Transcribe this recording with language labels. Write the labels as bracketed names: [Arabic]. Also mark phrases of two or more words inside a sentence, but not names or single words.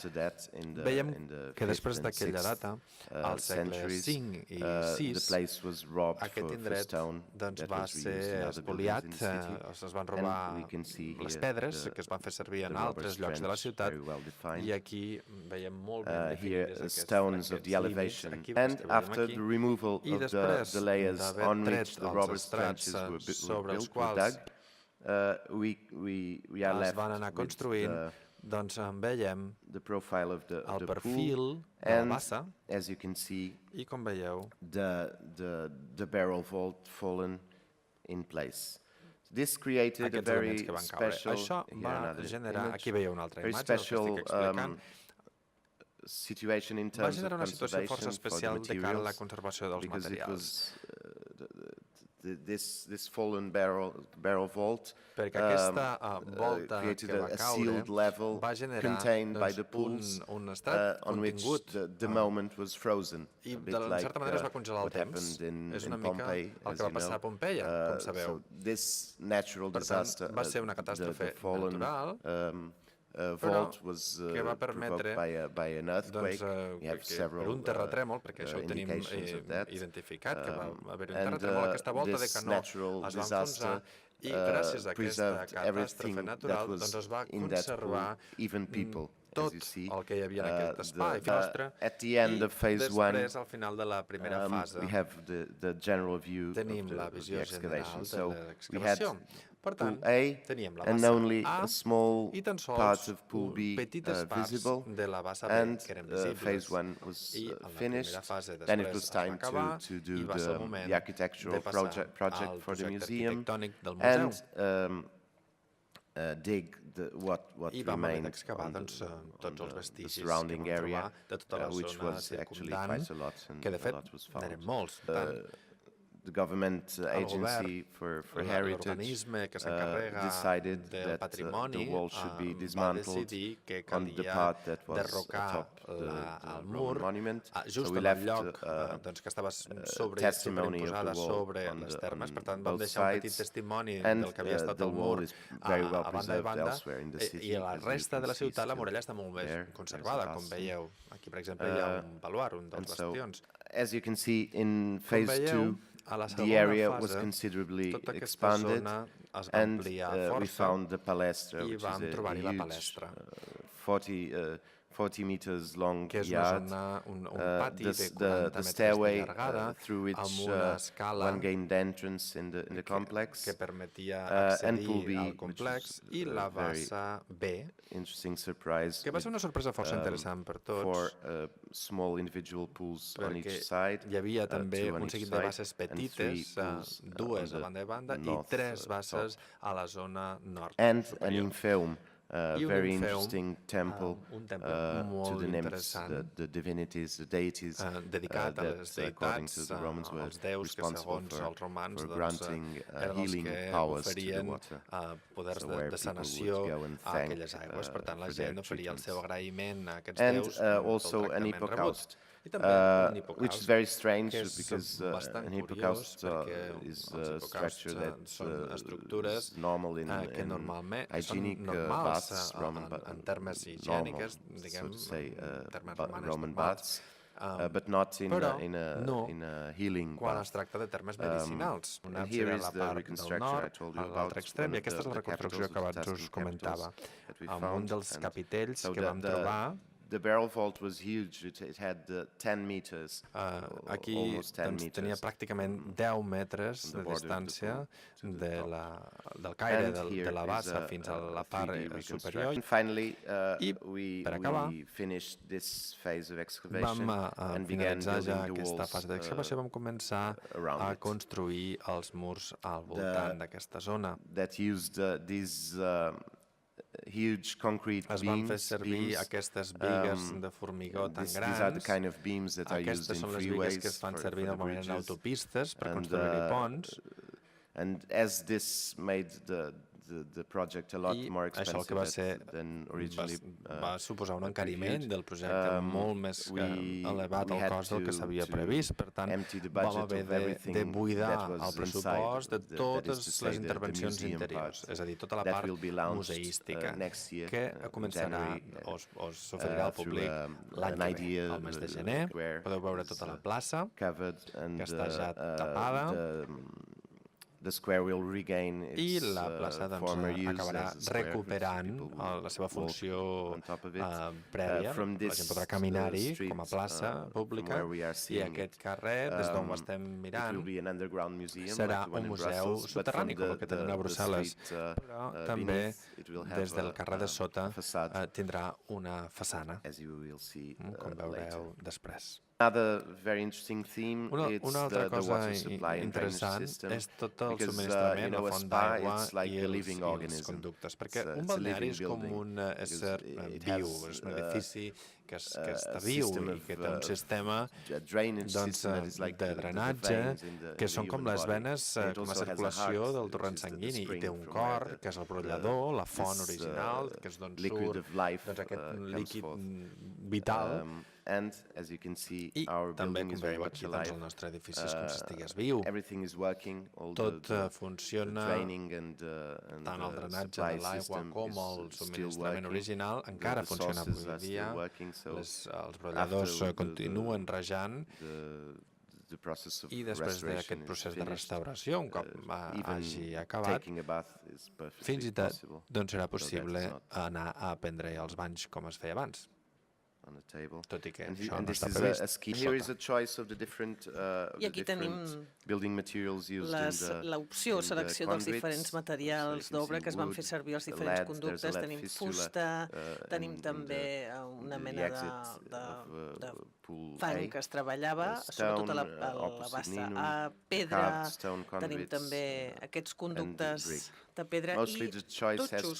[Catalan] Veiem que després d'aquella data, al segle V i VI, aquest indret va ser espoliat, es van robar les pedres que es van fer servir en altres llocs de la ciutat, i aquí veiem molt ben [English] here stones of the elevation, and after the removal of the layers on which the robbers' trenches were built, we are left with the profile of the pool, and as you can see, the barrel vault fallen in place. This created a [Catalan] aquests elements [English] very [Catalan] que van caure. [English] special, [Catalan] Això [English] here [Catalan] va [English] another [Catalan] generar, [English] image, [Catalan] aquí veieu una altra [English] very [Catalan] imatge, el que [English] special [Catalan] estic explicant, [English] situation in [Catalan] va [English] terms of [Catalan] generar una situació força [English] conservation for the [Catalan] especial de cara a la [English] materials, [Catalan] conservació dels [English] because it [Catalan] materials. [English] was this fallen barrel vault [Catalan] Perquè aquesta volta [English] created [Catalan] que va [English] a [Catalan] caure [English] sealed level [Catalan] va generar [English] contained by the pools [Catalan] un estat [English] on which [Catalan] contingut [English] the moment was frozen, [Catalan] i [English] a bit [Catalan] de [English] like [Catalan] certa manera es va congelar el [English] what [Catalan] temps. [English] happened [Catalan] És [English] in [Catalan] una mica [English] Pompeii, [Catalan] el [English] as [Catalan] que va [English] you [Catalan] passar a [English] know. [Catalan] Pompeia, com sabeu. [English] So this natural [Catalan] Per tant, [English] disaster, [Catalan] va ser una catàstrofe [English] the fallen [Catalan] natural, [English] vault was [Catalan] que va [English] provoked [Catalan] permetre [English] by an earthquake. We have [Catalan] per [English] several [Catalan] un terratrèmol, perquè això ho tenim [English] indications of that. [Catalan] identificat, que va haver un [English] And [Catalan] terratrèmol, aquesta volta de [English] this [Catalan] canó [English] natural [Catalan] es va [English] disaster [Catalan] enfonsar i gràcies a aquesta [English] preserved everything [Catalan] catàstrofe [English] that [Catalan] natural [English] was [Catalan] es va [English] in that pool, [Catalan] conservar [English] even people, [Catalan] tot [English] as you see. [Catalan] el que hi havia en aquest espai nostre [English] At the end of phase one, [Catalan] després, al final de la primera fase, [English] we have the general view [Catalan] tenim [English] of [Catalan] la [English] the [Catalan] visió [English] excavation. [Catalan] general de [English] So we had [Catalan] l'excavació. Per [English] pool [Catalan] tant, [English] A [Catalan] teníem la [English] and [Catalan] bassa [English] only [Catalan] A [English] a small [Catalan] i tan sols [English] part of pool B [Catalan] petites parts [English] visible, [Catalan] de la bassa B [English] and [Catalan] que eren [English] phase [Catalan] visibles. [English] one was [Catalan] I en la [English] finished. [Catalan] primera fase [English] Then it [Catalan] després [English] was [Catalan] es va [English] time [Catalan] acabar [English] to [Catalan] i [English] do [Catalan] va ser el moment [English] the architectural [Catalan] de passar [English] project [Catalan] al [English] for the [Catalan] projecte [English] museum [Catalan] arquitectònic del museu. [English] And dig what [Catalan] I vam haver [English] remained [Catalan] d'excavar [English] on [Catalan] tots els [English] the [Catalan] vestigis que [English] surrounding [Catalan] vam trobar [English] area, [Catalan] de tota la [English] which [Catalan] zona [English] was actually [Catalan] circumdant, [English] quite a lot, and [Catalan] que de [English] a [Catalan] fet [English] lot was found. [Catalan] n'eren molts. Per tant, [English] The government [Catalan] el [English] agency for heritage [Catalan] l'organisme que s'encarrega [English] decided [Catalan] del [English] that [Catalan] patrimoni [English] the wall should be [Catalan] va [English] dismantled [Catalan] decidir que [English] on the [Catalan] calia [English] part that was [Catalan] derrocar [English] atop [Catalan] el [English] the [Catalan] mur [English] Roman monument. [Catalan] just [English] So we [Catalan] en el [English] left [Catalan] lloc doncs, que estava [English] testimony of [Catalan] superimposada [English] the wall [Catalan] sobre [English] on [Catalan] les [English] the- [Catalan] termes. [English] on [Catalan] Per tant, vam [English] both [Catalan] deixar un petit [English] sides, [Catalan] testimoni [English] and [Catalan] del que havia estat [English] the [Catalan] el [English] wall [Catalan] mur [English] is very well [Catalan] a banda i [English] preserved [Catalan] banda, [English] elsewhere in the city, [Catalan] i a la [English] as you [Catalan] resta [English] can [Catalan] de la [English] see [Catalan] ciutat la [English] still [Catalan] muralla està molt bé [English] there. [Catalan] conservada, [English] There's a [Catalan] com [English] castle. [Catalan] veieu. Aquí, per exemple, hi ha un baluard, un dels [English] And so, [Catalan] bastions. [English] as you can see in [Catalan] Com [English] phase [Catalan] veieu, [English] two, [Catalan] a la [English] the [Catalan] segona [English] area was [Catalan] fase, [English] considerably [Catalan] tota aquesta [English] expanded, [Catalan] zona es va [English] and [Catalan] ampliar [English] we [Catalan] força [English] found the palestra, [Catalan] i [English] which is [Catalan] vam [English] a [Catalan] trobar-hi la [English] huge [Catalan] palestra, [English] 40 meters long [Catalan] que és una [English] yard. [Catalan] zona, un pati de 40 [English] The [Catalan] metres de [English] stairway [Catalan] llargada, [English] through which [Catalan] amb una escala [English] one gained entrance in the complex. [Catalan] que permetia [English] And pool B, [Catalan] accedir al [English] which [Catalan] complex, [English] was [Catalan] i la [English] a very [Catalan] bassa B, [English] interesting surprise, [Catalan] que va ser una sorpresa força interessant per tots, [English] for small individual pools on [Catalan] perquè [English] each side. [Catalan] hi havia també [English] two on [Catalan] un [English] each [Catalan] seguit de [English] side, [Catalan] basses [English] and three [Catalan] petites, [English] pools, [Catalan] dues [English] on [Catalan] a banda i banda, i [English] north, [Catalan] 3 [English] top. [Catalan] basses a la zona nord [English] And an [Catalan] superior. [English] infeum, [Catalan] I un [English] very [Catalan] infeum, [English] interesting temple [Catalan] un temple [English] to [Catalan] molt [English] the nymphs, [Catalan] interessant, [English] the divinities, the deities, [Catalan] dedicat a les [English] that according to [Catalan] deïtats, [English] the Romans were [Catalan] als déus que [English] responsible [Catalan] segons els romans [English] for [Catalan] doncs, [English] granting [Catalan] eren els [English] healing [Catalan] que [English] powers to the [Catalan] oferien [English] water. [Catalan] poders [English] So where [Catalan] de [English] people [Catalan] sanació [English] would go and [Catalan] a [English] thank, [Catalan] aquelles aigües. Per tant, la [English] for their [Catalan] gent oferia el seu [English] treatments. [Catalan] agraïment a aquests [English] And [Catalan] déus [English] also [Catalan] pel [English] an [Catalan] tractament rebut. [English] hippocaust, [Catalan] I també un [English] which is [Catalan] hipocaust, [English] very strange [Catalan] que és [English] because [Catalan] bastant [English] an [Catalan] curiós [English] hippocaust [Catalan] perquè [English] is [Catalan] els [English] a [Catalan] hipocausts [English] structure that [Catalan] són estructures [English] is normal in [Catalan] que normalment són [English] hygienic [Catalan] normals [English] baths, [Catalan] en termes [English] normal, [Catalan] higièniques, diguem, [English] so to say, [Catalan] en termes romanes [English] Roman [Catalan] normals. [English] baths, but not in [Catalan] Però [English] a, in a healing [Catalan] quan [English] bath. [Catalan] es tracta de termes medicinals. Un [English] And [Catalan] àpside [English] here [Catalan] a [English] is [Catalan] la [English] the [Catalan] part del [English] reconstruction I [Catalan] nord, [English] told you [Catalan] a [English] about, [Catalan] l'altre extrem, [English] one [Catalan] i [English] of [Catalan] aquesta és la [English] the [Catalan] reconstrucció [English] capitals [Catalan] que [English] of the [Catalan] abans us [English] Tuscan [Catalan] comentava, [English] capitals that we [Catalan] amb [English] found. [Catalan] un dels [English] And [Catalan] capitells [English] so [Catalan] que vam trobar. [English] The barrel vault was huge. It had 10 meters, [Catalan] Aquí [English] almost 10 [Catalan] doncs, tenia [English] meters. [Catalan] pràcticament 10 metres [English] From [Catalan] de [English] the border of the [Catalan] distància [English] pool to the top. [Catalan] del caire [English] And [Catalan] de [English] here [Catalan] la [English] is [Catalan] bassa fins a la part [English] 3D [Catalan] superior. [English] reconstruction. Finally, [Catalan] I per acabar, [English] we finished this phase of [Catalan] vam [English] excavation and began [Catalan] finalitzar ja [English] building the [Catalan] aquesta [English] walls [Catalan] fase d'excavació, vam començar [English] around [Catalan] a [English] it. [Catalan] construir els murs al voltant d'aquesta zona. [English] That used these huge concrete [Catalan] Es van fer [English] beams. [Catalan] servir aquestes bigues de formigó tan [English] These are the [Catalan] grans. [English] kind of beams that are used [Catalan] Aquestes [English] in [Catalan] són les bigues que es [English] freeways [Catalan] fan [English] for [Catalan] servir [English] the [Catalan] normalment en [English] bridges. [Catalan] autopistes per [English] And, [Catalan] construir ponts. [English] And as this made the project a lot [Catalan] I [English] more [Catalan] això el que va ser [English] expensive than originally [Catalan] va suposar un encariment [English] previewed. [Catalan] del projecte molt més elevat al cost del que s'havia previst. Per tant, vam haver de buidar el pressupost de totes les intervencions interiors, és a dir, tota la part museística, que començarà o s'oferirà al públic l'any que ve, al mes de gener. Podeu veure tota la plaça, que està ja tapada, [English] the square will regain [Catalan] i [English] its [Catalan] la plaça doncs, [English] former use [Catalan] acabarà [English] as a square, [Catalan] recuperant [English] because people will [Catalan] la seva funció [English] walk on top of it. [Catalan] prèvia. [English] From [Catalan] La [English] this [Catalan] gent podrà caminar-hi [English] street, [Catalan] com a plaça [English] from [Catalan] pública, [English] where we are [Catalan] i [English] seeing [Catalan] aquest [English] it, [Catalan] carrer, des d'on ho estem [English] it [Catalan] mirant, [English] will be an underground museum, [Catalan] serà [English] like the one [Catalan] un [English] in [Catalan] museu [English] Brussels, but [Catalan] subterrani, [English] from [Catalan] com el que tenim a Brussel·les, però també [English] beneath, it will have [Catalan] des del carrer de sota [English] a facade, [Catalan] tindrà una façana, [English] as you will see [Catalan] com [English] later. [Catalan] veureu després. [English] Another very interesting theme is [Catalan] Una altra [English] the [Catalan] cosa [English] water supply and drainage [Catalan] interessant [English] system. [Catalan] és tot el [English] Because, [Catalan] subministrament, la [English] a [Catalan] font [English] spa, [Catalan] d'aigua [English] it's like [Catalan] i [English] a [Catalan] els [English] living organism. [Catalan] conductes, perquè un [English] It's a [Catalan] balneari [English] living [Catalan] és com [English] building. [Catalan] un ésser [English] It [Catalan] viu, [English] has, [Catalan] és un edifici que està [English] a [Catalan] viu [English] system [Catalan] i que té un sistema [English] drainage system that is like [Catalan] de [English] the [Catalan] drenatge, [English] veins in the [Catalan] que són com [English] human [Catalan] les [English] body. [Catalan] venes, [English] And it [Catalan] com la [English] also has a [Catalan] circulació [English] heart, [Catalan] del [English] which [Catalan] torrent [English] is the [Catalan] sanguini, i [English] spring [Catalan] té un [English] from where [Catalan] cor, que és el brollador, la font original, que és d'on [English] liquid [Catalan] surt [English] of life [Catalan] aquest [English] comes [Catalan] líquid [English] forth. [Catalan] vital. [English] And as you can see, [Catalan] I [English] our [Catalan] també, [English] building [Catalan] com [English] is very [Catalan] veieu [English] much [Catalan] aquí, doncs, [English] alive. [Catalan] el nostre edifici és com si estigués viu. [English] Everything is working. All [Catalan] Tot [English] the [Catalan] funciona, [English] draining and [Catalan] tant el drenatge [English] supply [Catalan] de l'aigua [English] system [Catalan] com [English] is [Catalan] el [English] still [Catalan] subministrament [English] working. [Catalan] original encara [English] The [Catalan] funciona [English] sources [Catalan] avui [English] are still [Catalan] dia. [English] working, so [Catalan] Els brolladors [English] after [Catalan] continuen rejant [English] the process of [Catalan] i després [English] restoration [Catalan] d'aquest [English] is [Catalan] procés de [English] finished, [Catalan] restauració, un cop [English] even [Catalan] hagi acabat, [English] taking a bath is perfectly [Catalan] fins i tot [English] possible [Catalan] doncs serà [English] that [Catalan] possible [English] is not [Catalan] anar a prendre els banys com es feia abans, [English] on the table. [Catalan] tot i que [English] And [Catalan] això no [English] this [Catalan] està [English] is [Catalan] previst. [English] a scheme. Here is a choice of the different [Catalan] I aquí tenim [English] building materials used [Catalan] l'opció, selecció dels diferents materials d'obra que es van fer servir als diferents conductes. Tenim fusta, tenim també una mena de fang que es treballava, sobretot a la bassa a pedra, tenim també aquests conductes de pedra i totxos.